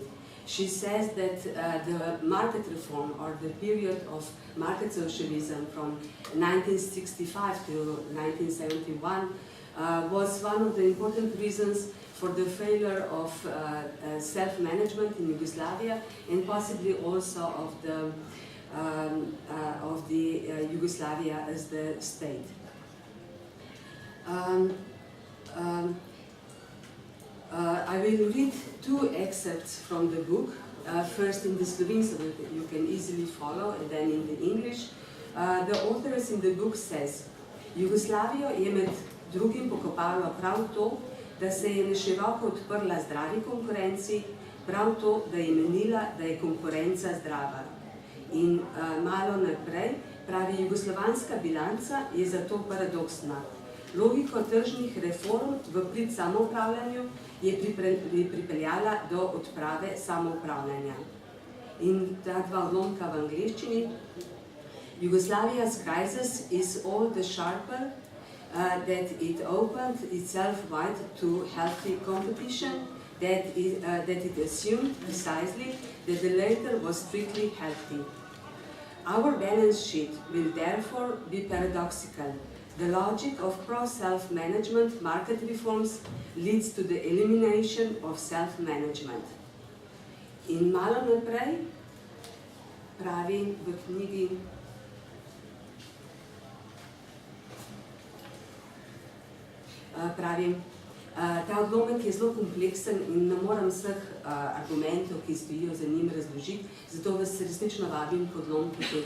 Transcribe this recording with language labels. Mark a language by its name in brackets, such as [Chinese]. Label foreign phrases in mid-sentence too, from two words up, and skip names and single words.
[English] She says that the market reform, or the period of market socialism from 1965 to 1971, was one of the important reasons for the failure of self-management in Yugoslavia and possibly also of the Yugoslavia as the state. I will read two excerpts from the book first in the Slovene so that you can easily follow, and then in the English. The authors in the book says, [Slovenian] Jugoslavijo je med drugim pokopalo prav to, da se je neširoko odprla zdravi konkurenci, prav to, da je menila, da je konkurenca zdrava. In malo naprej pravi, jugoslovanska bilanca je zato paradoksna. Logiko tržnih reform v prid samoupravljanju je pripeljala do odprave samoupravljanja. In ta dva odlomka v angleščini. [English] Yugoslavia's crisis is all the sharper that it opened itself wide to healthy competition, that it assumed precisely that the latter was strictly healthy. Our balance sheet will therefore be paradoxical. The logic of pro-self-management market reforms leads to the elimination of self-management. [Slovenian] In malo naprej pravi v knjigi ta odlomek je zelo kompleksen in ne morem vseh argumentov, ki stojijo za njim, razložiti, zato vas resnično vabim k odlomku